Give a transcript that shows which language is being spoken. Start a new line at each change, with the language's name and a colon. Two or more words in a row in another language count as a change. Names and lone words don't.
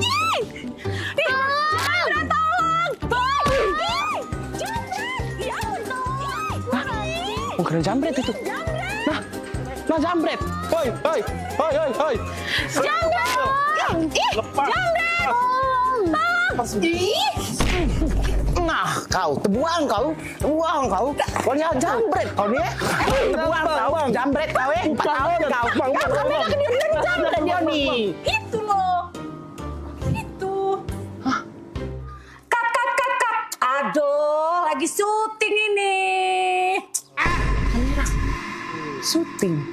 Indonesian: Jambret, tolong! Jambret! Ya ampun, tolong! Bukan jambret itu. Nah, jambret! Hoi! Jambret! Lepas! Jambret! Nah, kau tebuang kau. Kau ni jambret kau ni. Tebuang kau, jambret kau 4 tahun kau. Kau bilang dia jambret dia ni. Itu loh. Itu. Kat. Aduh, lagi syuting ini. Syuting.